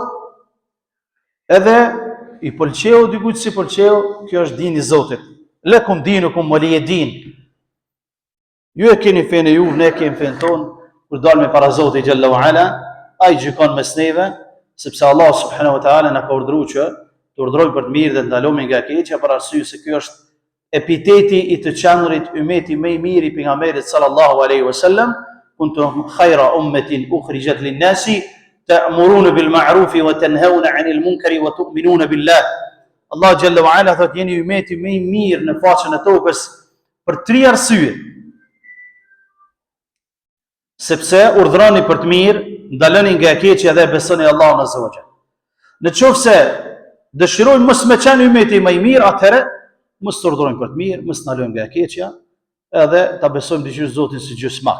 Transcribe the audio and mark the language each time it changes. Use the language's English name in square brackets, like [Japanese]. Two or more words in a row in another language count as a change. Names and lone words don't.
[Albanian] Edhe i pëlqeu dikujt si pëlqeu, kjo është dini i Zotit. [Arabic] لكم دينكم ولي دين. [Albanian] Ju e keni fenë ju, ne kemi fenë tonë, kur dalme para Zotit [Arabic] جل وعلا, [Albanian] ai gjykon mes neve, sepse Allah [Arabic] سبحانه وتعالى [Albanian] na ka urdhëruar që të urdhërojmë për të mirë dhe të ndalojmë nga keqja, për arsye se ky është epiteti i të qendrit ummeti më i mirë i pejgamberit [Arabic] صلى الله عليه وسلم, كنتم خير أمة أخرجت للناس تأمرون بالمعروف وتنهون عن المنكر وتؤمنون بالله. [Albanian] Allah [Arabic] جل وعلا [Albanian] thotë jeni ummeti më i mirë në faqen e tokës për 3 arsye. Sepse urdhroni për të mirë, ndaloni nga keqja dhe besoni Allahun [Arabic] عز وجل. [Albanian] Në qoftë se dëshirojmë mos me qenë ummeti më i mirë, atëherë mos urdhrojmë për të mirë, mos ndalojmë nga keqja, edhe ta besojmë diçka Zotin si gjysmak.